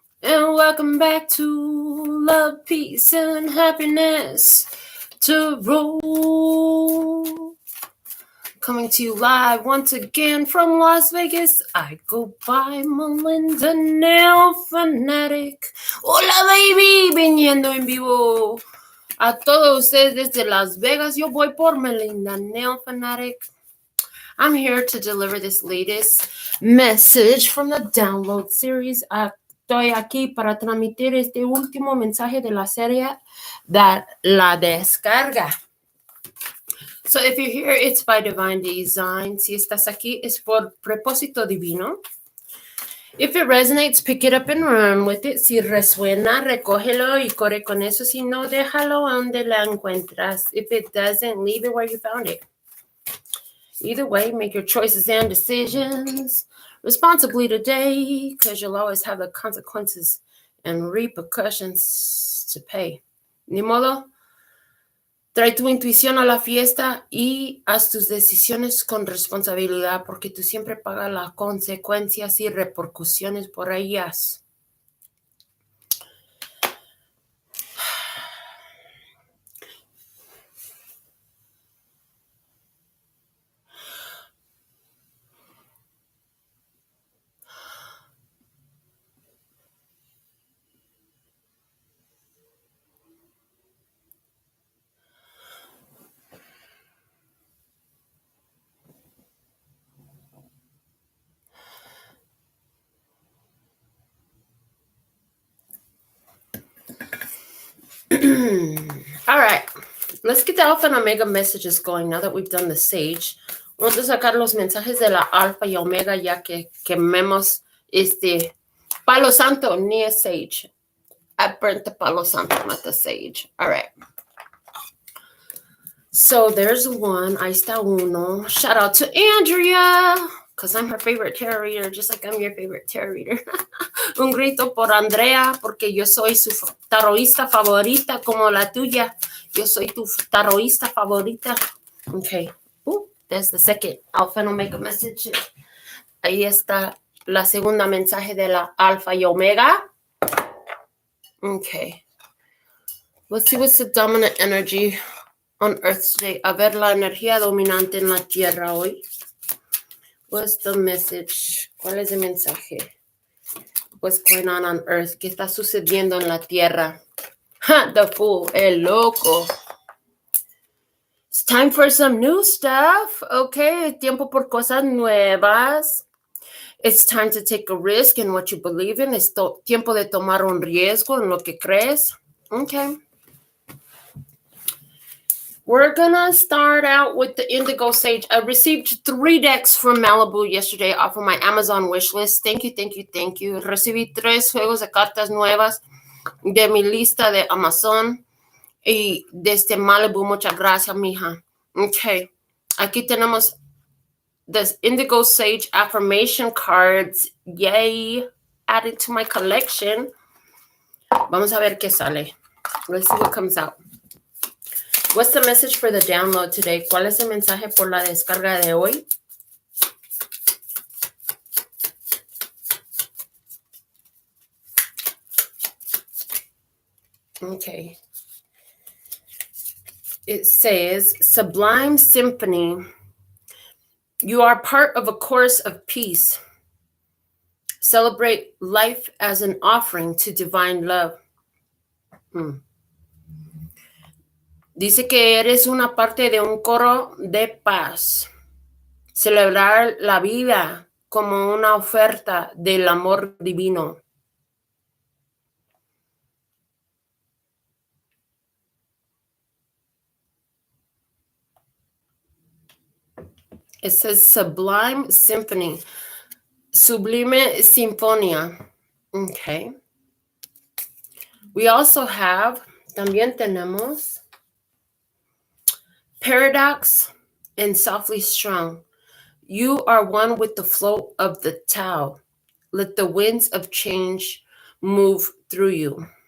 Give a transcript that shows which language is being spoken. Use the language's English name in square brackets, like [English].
[English] And welcome back to Love, Peace, and Happiness to roll. Coming to you live once again from Las Vegas. I go by Melinda NailFanatic. [Spanish] Hola, baby, viniendo en vivo. A todos ustedes desde Las Vegas, yo voy por Melinda NailFanatic. [English] I'm here to deliver this latest message from the download series. [Spanish] Estoy aquí para transmitir este último mensaje de la serie de la descarga. [English] So if you're here, it's by divine design. [Spanish] Si estás aquí, es por propósito divino. [English] If it resonates, pick it up and run with it. [Spanish] Si resuena, recógelo y corre con eso. Si no, déjalo donde la encuentras. [English] If it doesn't, leave it where you found it. Either way, make your choices and decisions responsibly today, because you'll always have the consequences and repercussions to pay. [Spanish] Ni modo, trae tu intuición a la fiesta y haz tus decisiones con responsabilidad, porque tú siempre pagas las consecuencias y repercusiones por ellas. [English] All right, let's get the Alpha and Omega messages going now that we've done the Sage. [Spanish] Vamos a sacar los mensajes de la Alfa y Omega ya que quememos este Palo Santo, ni a Sage. [English] I burnt the Palo Santo, not the Sage. All right. So there's one. [Spanish] Ahí está uno. [English] Shout out to Andrea, because I'm her favorite tarot reader, just like I'm your favorite tarot reader. [Spanish] Un grito por Andrea, porque yo soy su tarotista favorita, como la tuya. Yo soy tu tarotista favorita. Okay. [English] There's the second Alpha and Omega message. [Spanish] Ahí está la segunda mensaje de la Alfa y Omega. [English] Okay. Let's see what's the dominant energy on Earth today. [Spanish] A ver la energía dominante en la Tierra hoy. [English] What's the message? [Spanish] ¿Cuál es el mensaje? [English] What's going on Earth? [Spanish] ¿Qué está sucediendo en la Tierra? [English] The Fool, [Spanish] el loco. [English] It's time for some new stuff. [Spanish] Okay, tiempo por cosas nuevas. [English] It's time to take a risk in what you believe in. [Spanish] Es tiempo de tomar un riesgo en lo que crees. [English] Okay. We're going to start out with the Indigo Sage. I received 3 decks from Malibu yesterday off of my Amazon wish list. Thank you, thank you, thank you. [Spanish] Recibí 3 juegos de cartas nuevas de mi lista de Amazon. Y desde Malibu, muchas gracias, mija. [English] Okay. [Spanish] Aquí tenemos [English] the Indigo Sage affirmation cards. Yay. Added to my collection. [Spanish] Vamos a ver qué sale. [English] Let's see what comes out. What's the message for the download today? [Spanish] ¿Cuál es el mensaje por la descarga de hoy? [English] Okay. It says, Sublime Symphony. You are part of a chorus of peace. Celebrate life as an offering to divine love. [Spanish] Dice que eres una parte de un coro de paz. Celebrar la vida como una oferta del amor divino. [English] It says Sublime Symphony. [Spanish] Sublime Sinfonía. Okay. [English] We also have, [Spanish] también tenemos [English] Paradox and Softly Strung. You are one with the flow of the Tao. Let the winds of change move through you.